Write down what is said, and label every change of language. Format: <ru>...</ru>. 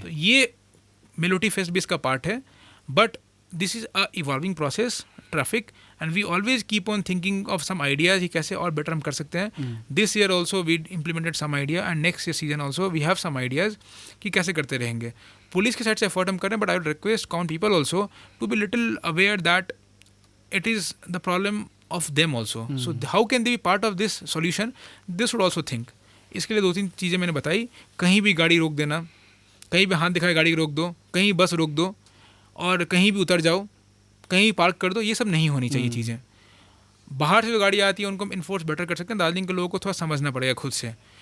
<hi>तो ये melody fest भी इसका पार्ट है,</hi> <en>but this is a evolving process traffic, and we always keep on thinking of some ideas</en> <hi>कि कैसे और बेटर हम कर सकते हैं।</hi> <en>this year also we implemented some idea, and next year season also we have some ideas</en> <hi>कि कैसे करते रहेंगे। पुलिस की साइड से एफर्ट हम करें,</hi> <en>But I would request common people also to be little aware that it is the problem of them also. So how can they be part of this solution? They should also think.</en> <hi>इसके लिए 2-3 चीज़ें मैंने बताई। कहीं भी गाड़ी रोक देना, कहीं भी हाथ दिखाए गाड़ी रोक दो, कहीं बस रोक दो, और कहीं भी उतर जाओ, कहीं पार्क कर दो, ये सब नहीं होनी चाहिए चीज़ें। बाहर से जो गाड़ी आती है उनको हम इन्फोर्स बेटर कर सकते हैं, दार्जिलिंग के लोगों को थोड़ा समझना पड़ेगा खुद से।</hi>